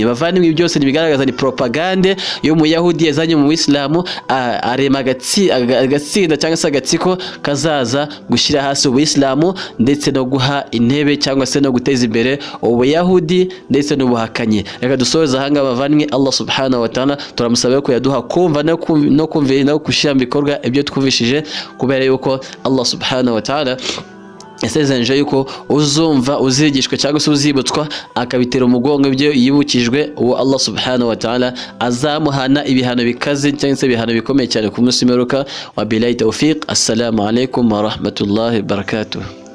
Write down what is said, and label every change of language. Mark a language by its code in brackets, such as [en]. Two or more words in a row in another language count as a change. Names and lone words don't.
[rw] Bavandimwe, byose nibigaragaza ni propagande yo mu Yahudi yazanye mu Islamu, arema agatsinda cyangwa se agatsiko kazaza gushyira hasi Ubuislamu ndetse no guha intebe cyangwa se no guteza imbere Ubuyahudi ndetse n'ubuhakanyi. Reka dusoza hanga bavandimwe, Allah [ar] سبحانه وتعالى [rw] turamusaba ko yaduha kumva no kumvira no gushyira mu bikorwa ibyo twumvishije, kubera yuko Allah [ar] سبحانه وتعالى [rw] yasezeranije yuko uzumva uzigishwe cyangwa se uzibutswa akabitera umugongo ibyo yibukijwe, uwo Allah [ar] سبحانه وتعالى [rw] azamuhana ibihano bikaze cyangwa se ibihano bikomeye cyane ku munsi w'imperuka. [ar] وبالله التوفيق. السلام عليكم ورحمة الله وبركاته.